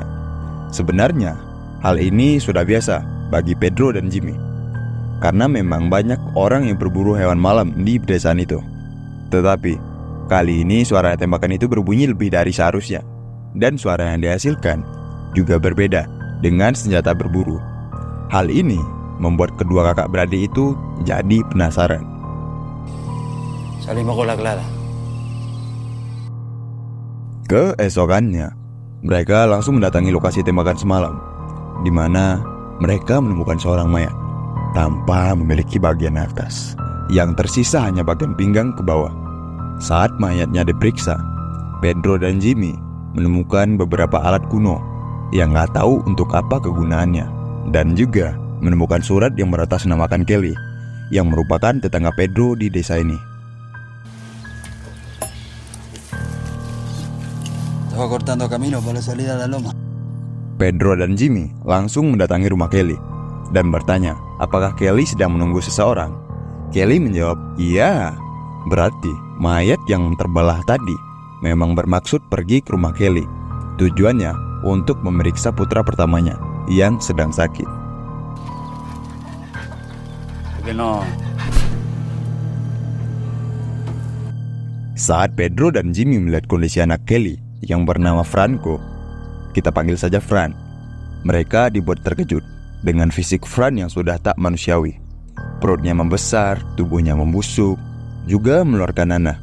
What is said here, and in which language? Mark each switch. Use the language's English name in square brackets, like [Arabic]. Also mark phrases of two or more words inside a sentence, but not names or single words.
[Indonesian] Sebenarnya, hal ini sudah biasa bagi Pedro dan Jimmy, karena memang banyak orang yang berburu hewan malam di pedesaan itu. Tetapi, kali ini suara tembakan itu berbunyi lebih dari seharusnya, dan suara yang dihasilkan juga berbeda dengan senjata berburu. Hal ini membuat kedua kakak beradik itu jadi penasaran. [Spanish] Salimos con la clara. [Indonesian] Keesokannya, mereka langsung mendatangi lokasi tembakan semalam, di mana mereka menemukan seorang mayat tanpa memiliki bagian atas. Yang tersisa hanya bagian pinggang ke bawah. Saat mayatnya diperiksa, Pedro dan Jimmy menemukan beberapa alat kuno yang gak tahu untuk apa kegunaannya, dan juga menemukan surat yang beratasnamakan Kelly, yang merupakan tetangga Pedro di desa ini. [Spanish] Estaba cortando camino para la salida a la loma. [Indonesian] Pedro dan Jimmy langsung mendatangi rumah Kelly dan bertanya apakah Kelly sedang menunggu seseorang. Kelly menjawab, "Iya." Berarti mayat yang terbelah tadi memang bermaksud pergi ke rumah Kelly. Tujuannya untuk memeriksa putra pertamanya yang sedang sakit. [Spanish] Porque no. [Indonesian] Saat Pedro dan Jimmy melihat kondisi anak Kelly yang bernama Franco, kita panggil saja Fran, mereka dibuat terkejut dengan fisik Fran yang sudah tak manusiawi. Perutnya membesar, tubuhnya membusuk, juga mengeluarkan nanah.